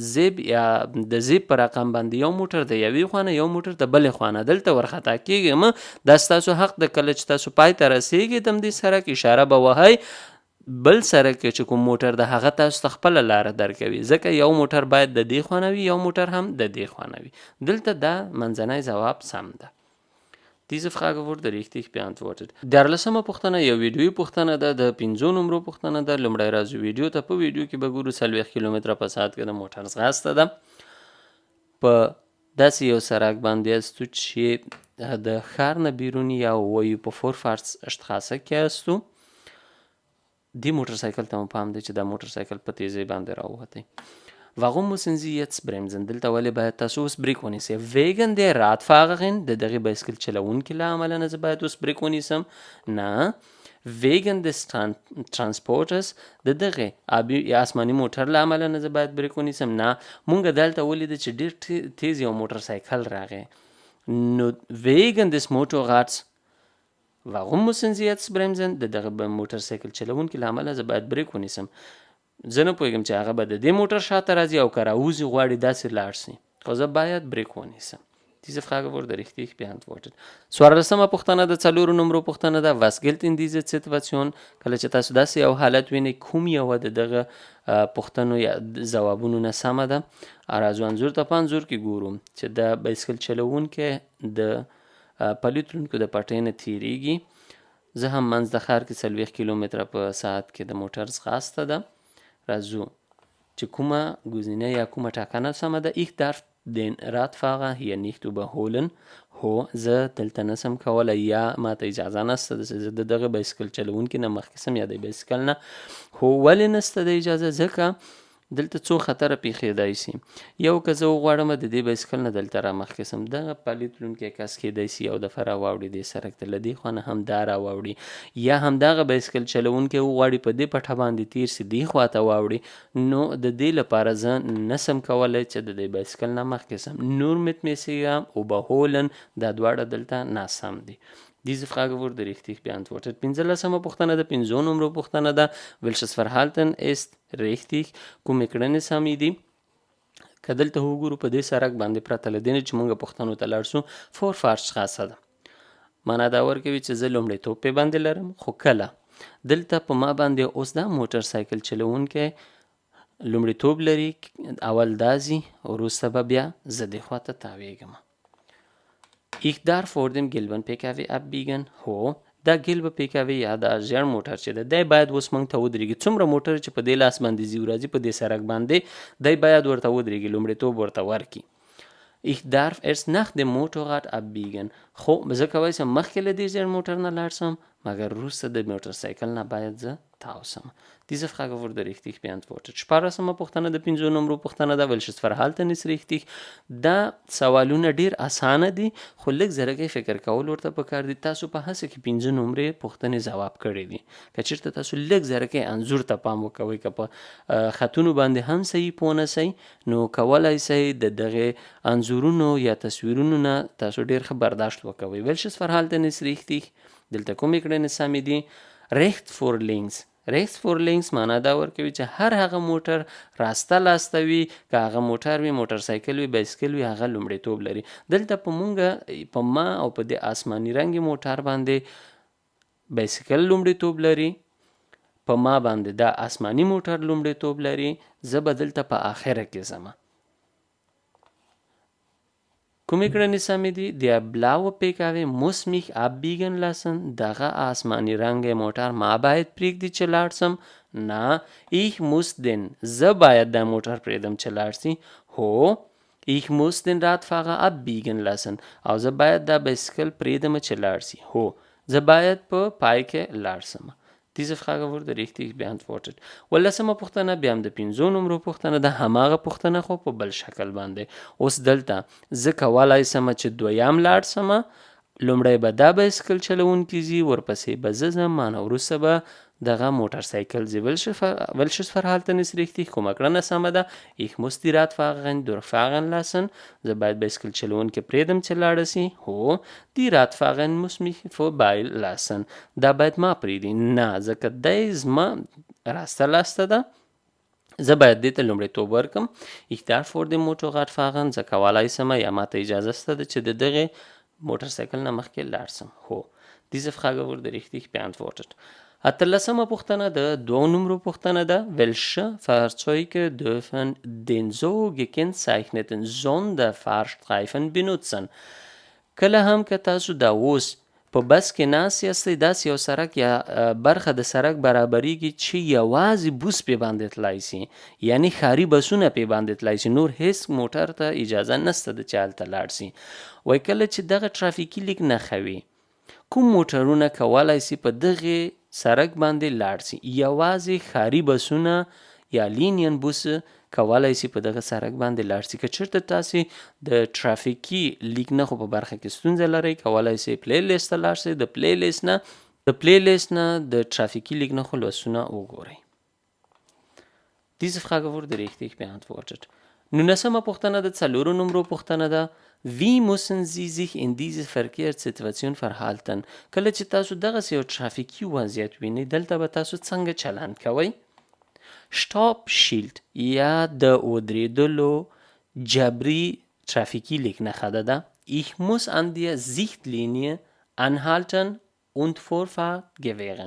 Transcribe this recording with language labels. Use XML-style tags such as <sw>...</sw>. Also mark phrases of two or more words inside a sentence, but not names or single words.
<ps>زیب یا د زیب په رقم باندې یو موټر د یوې خوا نه یو موټر د بلې خوا نه دلته ورخطا کیږم دا ستاسو حق د کله چې تاسو پای ته رسیږئ د همدې سړک اشاره به وهئ بل سړک چې کوم موټر د هغه تاسو ته خپله لاره درکوي ځکه یو موټر باید د دې خوا نه وي یو موټر هم د دې خوا نه وي دلته دا منځنی ځواب سم ده</ps> <de>Diese Frage wurde richtig beantwortet.</de> <ps>14مه پوښتنه یو ویډیویي پوښتنه ده د 5 نمرو پوښتنه ده لومړی راځو ویډیو ته په ویډیو کې به ګورو 40 کیلومتره په ساعت کې د موټر ځغاسته ده په داسې یو سړک باندې یاستو چې د ښار نه بیرون یا وایو په Vorfahrtsstraße کې یاستو دې موټرسایکل ته مو پام دی چې دا موټرسایکل په تیزۍ باندې راووتی</ps> <de>Warum müssen Sie jetzt bremsen</de> <ps>دلته ولې باید تاسو اوس بریک ونیسئ</ps> <de>wegen der Radfahrerin</de> <ps>د دغې بایسکل چلوونکي له امله نه زه باید اوس بریک ونیسم نه</ps> <de>wegen des Transporters</de> <ps>د دغه آبي یا آسماني موټر له امله نه زه باید بریک ونیسم؟ نه، مونږ دلته ولیده چې ډېر تیز یو موټر سایکل راغی.</ps> <de>نو wegen des Motorrads warum müssen Sie jetzt bremsen؟</de> <ps>د دغه موټر سایکل چلونکي له امله زه باید بریک ونیسم. زه نه پوهېږم چې هغه به د دې موټر شاته راځي او که راوځي غواړي داسې لاړ شي، خو زه باید بریک ونیسم.</ps> <de>Diese Frage wurde richtig beantwortet.</de> <ps>14مه پوښتنه د 4 نمرو پوښتنه ده.</ps> <de>Was gilt in dieser Situation؟</de> <ps>کله چې تاسو داسې یو حالت وینئ، کوم یوه د دغه پوښتنو یا ځوابونو نه سمه ده؟ راځو انځور ته په انځور کې ګورو چې د بایسکل چلوونکی د پلي تلونکو د پټۍ نه تېرېږي. زه هم منځ د ښار کې 40 کیلومتره په ساعت کې د موټر ځغاسته ده. راځو چې کومه ګزینه یا کومه ټاکنه سمه ده.</ps> <de>Ich darf den Radfahrer hier nicht überholen.</de> <ps>هو زه دلته نسم کولی یا ماته اجازه نسته چې زه د دغه بایسکل چلونکي نه مخکې سم یا د بایسکل نه. هو ولې نسته د اجازه؟ ځکه دلته څو خطره پیښیدای شي. یو که زه وغواړم د دې بایسکل نه دلته را مخکې سم، دغه پلي تلونکی کس کیدای شي یو دفعه راواوړي دې سړک ته، له دې خوا نه هم دا راواوړي، یا همدغه بایسکل چلونکی وغواړي په دې پټه باندې تیر سي دې خوا ته واوړي. نو د دې لپاره زه نسم کولی چې د دې بایسکل نه مخکې سم.</ps> <de>Nur mit mir überholen</de> <ps>دا دواړه دلته ناسم دي.</ps> <de>Diese Frage wurde richtig beantwortet.</de> <ps>15مه پوښتنه ده. 5 نمرو پوښتنه ده.</ps> <de>Welches Verhalten ist richtig؟</de> <ps>کومې کړنې سمې دي؟ که دلته وګورو په دې سړک باندې پرته له دې نه چې موږ پوښتنو ته لاړ شو، Vorfahrtsstraße ده. معنا دا ورکوي چې زه لومړیتوب پې باندې لرم، خو کله دلته په ما باندې اوس دا موټر سایکل چلوونکی لومړیتوب لري، اول دا ځي، وروسته به بیا زه دې خوا ته تاویږم.</ps> <de>Ich darf vor dem gelben PKW abbiegen.</de> <ps>هو دا</ps> <de>gelbe PKW</de> <ps>یا دا ژیړ موټر چې ده دی باید اوس موږ ته ودرېږي. څومره موټر چې په دې لاس باندې ځي راځي په دې سړک باندې، دی باید ورته ودرېږي، لومړیتوب ورته ورکړي.</ps> <de>Ich darf erst nach dem Motorrad abbiegen.</de> <ps>خو زه کولی شم مخکې له دې ژیړ موټر نه لاړ شم، مګر وروسته د موټر سایکل نه باید زه تاو شم.</ps> <de>Diese Frage wurde richtig beantwortet.</de> <ps>14مه پوښتنه د 5 نمرو پوښتنه ده.</ps> <de>Welches Verhalten ist richtig؟</de> <ps>دا سوالونه ډیر اسانه دي، خو لږ زرګی فکر کول ورته پکار دي. تاسو په هڅه کې 5 نمرې پوښتنې ځواب کړي دي. که چېرته تاسو لږ زرګی انځور ته پام وکوئ، که په خطونو باندې هم صحیح پوه نه سئ، نو کولی سئ د دغې انځورونو یا تصویرونو نه تاسو ډیر ښه برداشت وکوئ.</ps> <de>Welches Verhalten ist richtig؟</de> <ps>دلته کومې کړنې سمې دي؟</ps> <de>rechts vor links. rechts vor links</de> <ps>معنا دا ورکوي چې هر هغه موټر راسته لاسته وي، که هغه موټر وي، موټر سایکل وي، بایسکل وي، هغه لومړیتوب لري. دلته په مونږ په ما او په دې آسماني رنګي موټر باندې بایسکل لومړیتوب لري، په ما باندې دا آسماني موټر لومړیتوب لري. زه به دلته په آخره کې ځم. کومې کړنې سمې دي؟</ps> <de>Der blaue PKW muss mich abbiegen lassen.</de> <ps>دغه آسماني رنګی موټر ما باید پرېږدي چې لاړ سم. نه،</ps> <de>ich muss den</de> <ps>زه باید دا موټر پرېږدم چې لاړ سي.</ps> <de>هو ich muss den Radfahrer abbiegen lassen.</de> <ps>او زه باید دا بایسکل پرېږدم چې لاړ سي. هو زه باید په پای کې لاړ سم.</ps> <de>Diese Frage wurde richtig beantwortet.</de> <ps>15مه پوښتنه بیا هم د 5 نمرو پوښتنه ده، هماغه پوښتنه خو په بل شکل باندې. اوس دلته زه کولی سم چې دویم لاړ سمه، لومړی به دا بایسکل چلونکي ځي، ورپسې به زه ځم، مانه وروسته به دغه موټر سایکل ځي.</ps> <de>Welches Verhalten ist richtig؟</de> <ps>کومه کړنه سمه ده؟</ps> <de>Ich muss die Radfahrerin durchfahren lassen.</de> <ps>زه باید بایسکل چلونکي پرېږدم چې لاړه سي.</ps> <de>هو die Radfahrerin muss mich vorbei lassen.</de> <ps>دا باید ما پرېږدي. نه، ځکه دی زما راسته لاسته ده، زه باید دې ته لومړیتوب ورکړم.</ps> <de>Ich darf vor dem Motorrad fahren.</de> <ps>زه کولی سم یا ماته اجازه شته ده چې د دغې موټر سایکل نه مخکې لاړ سم.</ps> <de>هو Diese Frage wurde richtig beantwortet.</de> <ps>18مه پوښتنه د 2 نمرو پوښتنه ده.</ps> <de>Welche Fahrzeuge dürfen den so gekennzeichneten Sonderfahrstreifen benutzen؟</de> <ps>کله هم که تاسو دا اوس په بس کې ناست یاستئ، داسې یو سړک یا برخه د سړک برابریږي چې یوازې بوس پې باندې تلای سي، یعنی ښاري بسونه پې باندې تلای سي، نور هیڅ موټر ته اجازه نسته ده چې هلته لاړ سي. وایي کله چې دغه ټرافیکي لیک نښه وي، کوم موټرونه کولی سي په دغې سړک باندې لاړ سي؟ یوازې ښاري بسونه یا لینین بوس کولی سي په دغه سړک باندې لاړ سي. که چېرته تاسې د ټرافیکي لیک نښو په برخه کې ستونزه لرئ، کولی سي پلی لیست ته لاړ سئ، د پلی لیست نه د پلیلیست نه د trafiki ligne خو لوستونه وګورئ.</ps> <de>Diese Frage wurde richtig beantwortet.</de> <ps>Nun پوښتنه د څلورو نمرو پوښتنه ده.</ps> <de>Wie müssen Sie sich in dieser Verkehrssituation verhalten؟</de> <ps>کله چې تاسو دغسې یو trafiki وضعیت وینئ دلته به تاسو څنګه چلند کوئ؟ Stopp-Schild یا د ودرېدلو جبري trafiki ligne خده ده.</ps> <de>Ich muss an der Sichtlinie anhalten und Vorfahrt gewähren.</de>